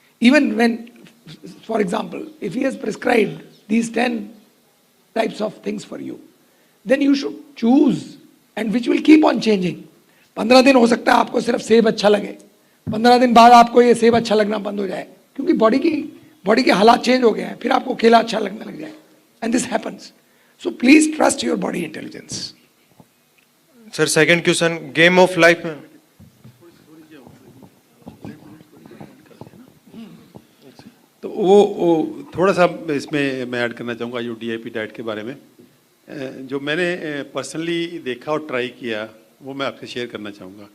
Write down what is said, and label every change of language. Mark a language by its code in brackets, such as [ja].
[en] Even when, for example, if he has prescribed these 10 types of things for you, then you should choose, and which will keep on changing. [hi] 15 दिन हो सकता है आपको सिर्फ सेब अच्छा लगे, 15 दिन बाद आपको ये सेब अच्छा लगना बंद हो जाए, क्योंकि बॉडी के हालात चेंज हो गए हैं, फिर आपको केला अच्छा लगने लग जाए। [en] And this happens. So please trust your body intelligence. [hi] Sir second question, game of life में तो वो थोड़ा सा इसमें मैं ऐड करना चाहूँगा जो डीआईपी डाइट के बारे में, जो मैंने पर्सनली देखा और ट्राई किया, वो मैं आपसे शेयर करना चाहूँगा।